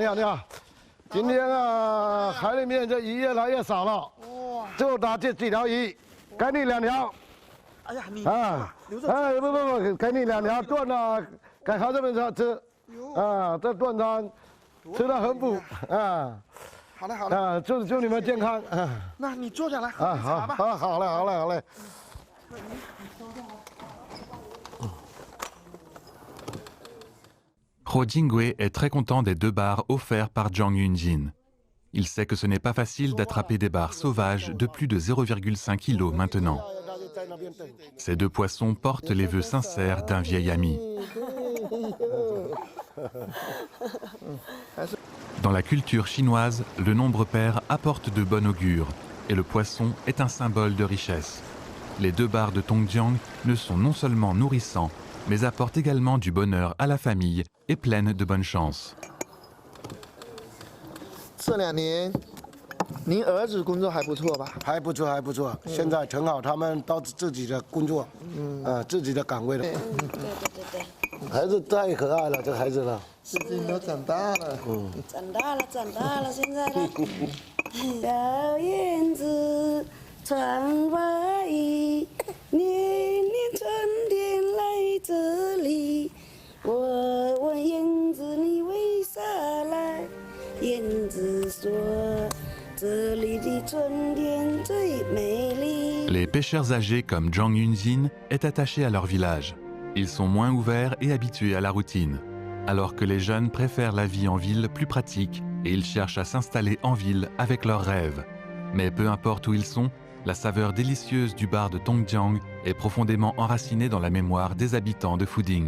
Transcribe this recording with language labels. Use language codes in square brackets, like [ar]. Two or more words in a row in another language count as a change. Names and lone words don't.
[zh] 今天啊，海里面这鱼越来越少了，就打这几条鱼，给你2条。哎呀，你啊，哎不，给你2条炖了。给孩子们吃，啊，这炖汤吃得很补啊。好嘞，啊，祝你们健康啊。那你坐下来喝茶吧。啊，好嘞。 [fr] Ho Jingwei est très content des 2 bars offerts par Zhang Yunjin. Il sait que ce n'est pas facile d'attraper des bars sauvages de plus de 0,5 kg maintenant. Ces 2 poissons portent les vœux sincères d'un vieil ami. Dans la culture chinoise, le nombre pair apporte de bon augure et le poisson est un symbole de richesse. Les 2 bars de Tongjiang ne sont non seulement nourrissants, mais apportent également du bonheur à la famille et pleines de bonne chance. [zh] 这2年，您儿子工作还不错吧？还不错，现在挺好，他们都自己的工作，自己的岗位了。对。孩子太可爱了，这孩子了。最近都长大了。长大了，现在呢。小燕子穿花衣，年年春天来这里。我问燕子你为啥来？燕子说，这里的春天最美丽。 [fr] Les pêcheurs âgés comme Zhang Yunjin est attaché à leur village. Ils sont moins ouverts et habitués à la routine, alors que les jeunes préfèrent la vie en ville plus pratique et ils cherchent à s'installer en ville avec leurs rêves. Mais peu importe où ils sont, la saveur délicieuse du bar de Tongjiang est profondément enracinée dans la mémoire des habitants de Fuding.